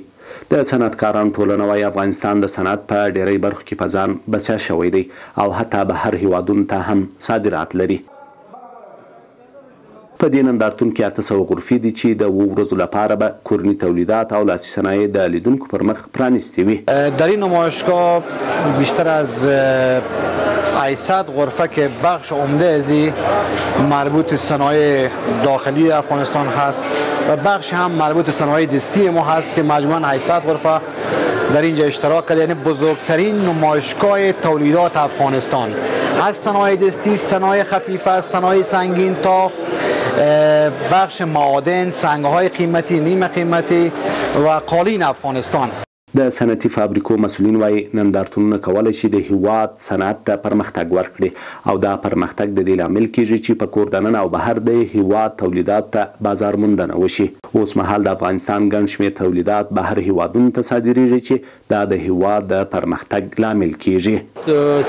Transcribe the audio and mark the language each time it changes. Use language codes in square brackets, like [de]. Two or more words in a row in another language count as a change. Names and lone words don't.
[ps] د صنعتکارانو ټولنه وايي افغانستان د صنعت په ډېری برخو کې په ځان بسیا شوی دی او حتی بهر هیوادونو ته هم صادرات لري. په دې نندارتون کې 800 غرفې دي چې د 2 ورځو لپاره به کورني تولیدات او لاسي صنایع د لیدونکو پر مخ پرانیستې وي. [fa] در این نمایشگاه بیشتر از 800 غرفه که بخش عمده ازی مربوط صنایع داخلی افغانستان هست و بخش هم مربوط صنایع دستی ما هست که مجموعاً 800 غرفه در اینجا اشتراک کرده. یعنی بزرگترین نمایشگاه تولیدات افغانستان از صنایع دستی، صنایع خفیفه، صنایع سنگین تا بخش معادن، سنگ‌های قیمتی، نیمه قیمتی و قالین افغانستان. [ps] د صنعتي فابریکو مسؤلین وايي نندارتونونه کولی شي د هیواد صنعت ته پرمختګ ورکړي او دا پرمختګ د دې لامل کیږي چې په کور دننه او بهر د هیواد تولیدات ته بازار موندنه وشي. اوس مهال د افغانستان ګڼ شمېر تولیدات بهر هیوادونو ته صادریږي چې دا د هیواد د پرمختګ لامل کیږي.